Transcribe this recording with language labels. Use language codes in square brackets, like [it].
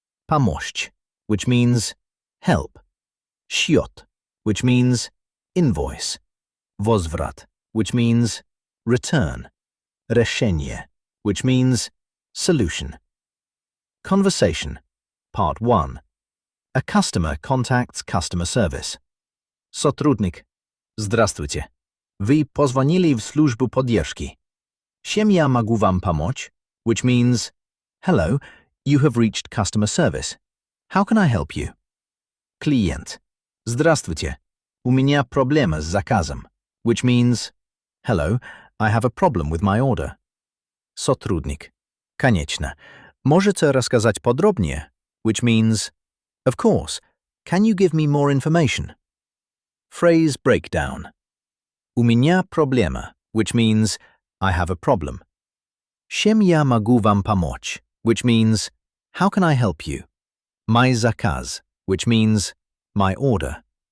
[en] Pomość, which means help. Счет, which means invoice. Возврат, which means return. Решение, which means solution. Conversation, Part 1. A customer contacts customer service. [ru] Сотрудник. Здравствуйте. Вы позвонили в службу поддержки. Чем я могу вам помочь? [en] Which means, hello, you have reached customer service. How can I help you? [ru] Клиент. Здравствуйте. У меня проблема с заказом. [en] Which means, hello, I have a problem with my order. [ru] Сотрудник. Конечно. Можете рассказать подробнее? [en] Which means, of course, can you give me more information? Phrase breakdown. [ru] У меня проблема, [en] which means, I have a problem. [ru] Чем я могу вам помочь? [en] Which means, how can I help you? [ru] Мой заказ, [en] which means, my order.